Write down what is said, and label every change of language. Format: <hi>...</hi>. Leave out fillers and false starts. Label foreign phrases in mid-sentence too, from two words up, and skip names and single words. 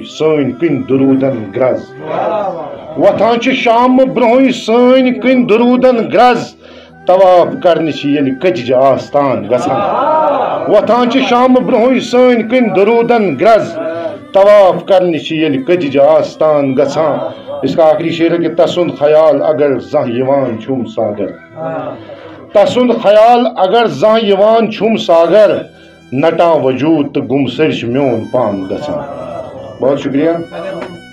<ks>سٲنۍ کِنۍ درودن گرز وتھان چھ شام برونہٕے سٲنۍ کِنۍ درودن گرز طواف کرنہِ چھ ییٚلہِ کٔتجہِ آستان گژھان وتھان چھ شام برونہٕے سٲنۍ کِنۍ درودن گرز طواف کرنہِ چھ ییٚلہِ کٔتجہِ آستان گژھان</ks> <ur>اس کا آخری شعر ہے کہ</ur> <ks>تسند خیال اگر زانٛہہ یوان چھُم ساگر تسند خیال اگر زانٛہہ یوان چھُم ساگر نٹان وجود تو گم سر میون پان گژھان</ks> <ur>بہت شکریہ</ur>